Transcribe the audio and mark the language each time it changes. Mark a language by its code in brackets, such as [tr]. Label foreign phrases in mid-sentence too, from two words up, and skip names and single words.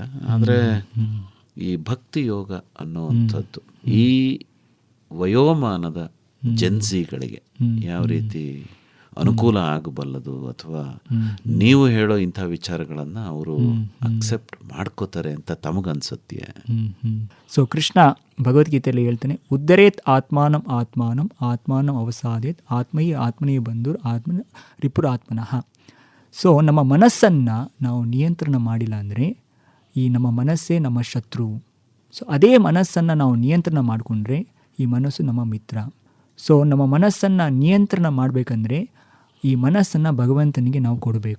[kn] ಆದರೆ ಈ ಭಕ್ತಿ ಯೋಗ ಅನ್ನುವಂಥದ್ದು ಈ ವಯೋಮಾನದ ಜನ್ಸಿಗಳಿಗೆ ಯಾವ ರೀತಿ ಅನುಕೂಲ ಆಗಬಲ್ಲದು, ಅಥವಾ ನೀವು ಹೇಳೋ ಇಂಥ ವಿಚಾರಗಳನ್ನು ಅವರು ಅಕ್ಸೆಪ್ಟ್ ಮಾಡ್ಕೋತಾರೆ ಅಂತ ತಮಗನ್ಸುತ್ತೆ? ಸೊ ಕೃಷ್ಣ ಭಗವದ್ಗೀತೆಯಲ್ಲಿ ಹೇಳ್ತಾನೆ, [sa] ಉದ್ಧರೇತ್ ಆತ್ಮಾನಂ ಆತ್ಮಾನಂ ಆತ್ಮಾನಂ ಅವಸಾದೇತ್ ಆತ್ಮಯಿ ಆತ್ಮನೇ ಬಂಧುರ್ ಆತ್ಮ ರಿಪುರಾತ್ಮನಃ. [kn] ಸೊ ನಮ್ಮ ಮನಸ್ಸನ್ನು ನಾವು ನಿಯಂತ್ರಣ ಮಾಡಿಲ್ಲ ಅಂದರೆ ಈ ನಮ್ಮ ಮನಸ್ಸೇ ನಮ್ಮ ಶತ್ರು. ಸೊ ಅದೇ ಮನಸ್ಸನ್ನು ನಾವು ನಿಯಂತ್ರಣ ಮಾಡಿಕೊಂಡ್ರೆ ಈ ಮನಸ್ಸು ನಮ್ಮ ಮಿತ್ರ. ಸೊ ನಮ್ಮ ಮನಸ್ಸನ್ನು ನಿಯಂತ್ರಣ ಮಾಡಬೇಕಂದ್ರೆ ಈ ಮನಸ್ಸನ್ನು ಭಗವಂತನಿಗೆ ನಾವು ಕೊಡಬೇಕು.